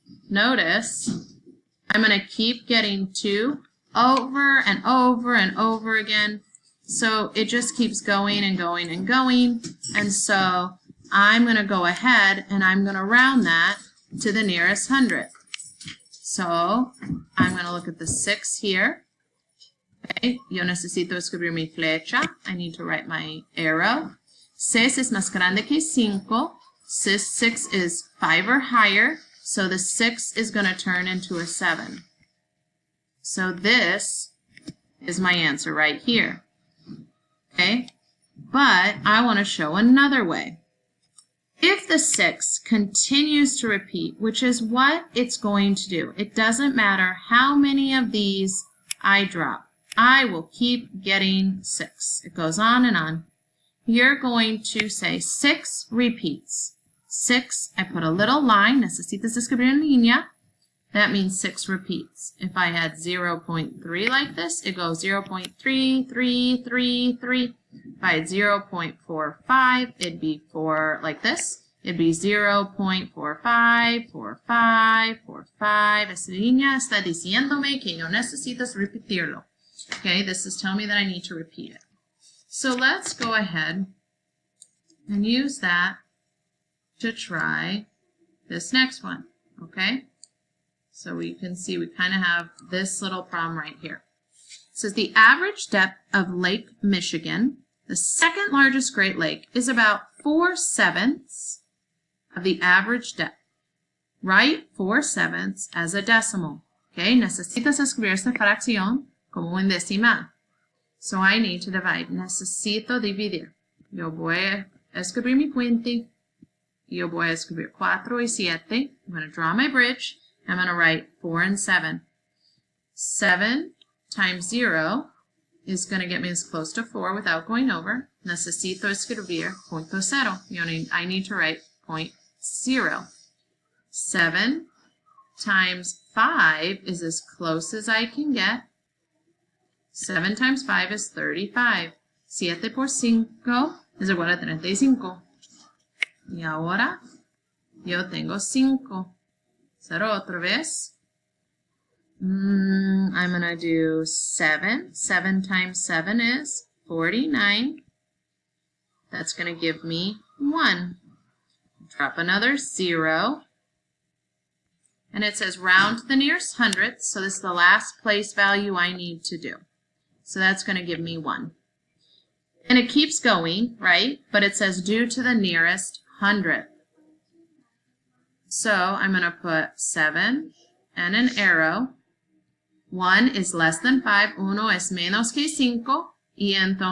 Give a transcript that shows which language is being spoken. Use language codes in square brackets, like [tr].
[en] Notice, I'm going to keep getting 2 over and over and over again. So it just keeps going and going and going. And so I'm going to go ahead and I'm going to round that to the nearest hundredth. So I'm going to look at the 6 here. [es] Okay, yo necesito escribir mi flecha. [en] I need to write my arrow. [es] 6 es más grande que 5. [en] 6 is 5 or higher. So the 6 is going to turn into a 7. So this is my answer right here. Okay, but I want to show another way. If the 6 continues to repeat, which is what it's going to do, it doesn't matter how many of these I drop. I will keep getting 6. It goes on and on. You're going to say 6 repeats. 6, I put a little line, [es] necesitas escribir en línea. [en] That means 6 repeats. If I had 0.3 like this, it goes 0.3333. If I had 0.45, it'd be 4 like this. It'd be 0.454545. [es] Esta línea está diciéndome que yo necesitas repetirlo. [en] Okay, this is telling me that I need to repeat it. So let's go ahead and use that to try this next one. Okay, so we can see we kind of have this little problem right here. It says the average depth of Lake Michigan, the second largest Great Lake, is about 4/7 of the average depth. Write 4/7 as a decimal. [es] Okay, necesitas escribir esta fracción como un decimal. [en] So I need to divide. [es] Necesito dividir. Yo voy a escribir mi puente. Yo voy a escribir 4 y 7. [en] I'm going to draw my bridge. I'm going to write 4 and 7. 7 times 0 is going to get me as close to 4 without going over. [es] Necesito escribir punto cero. [en] I need to write 0.0. 7 times 5 is as close as I can get. 7 times 5 is 35. [es] 7 por 5 es igual a 35. Y ahora yo tengo 5. 0 otra vez. [en] I'm going to do 7. 7 times 7 is 49. That's going to give me 1. Drop another 0. And it says round to the nearest hundredth. So this is the last place value I need to do. So that's going to give me 1. And it keeps going, right? But it says due to the nearest hundredth. So I'm going to put 7 and an arrow. 1 is less than 5. [es] 1 es menos que 5. Y entonces 7 va a quedar lo mismo.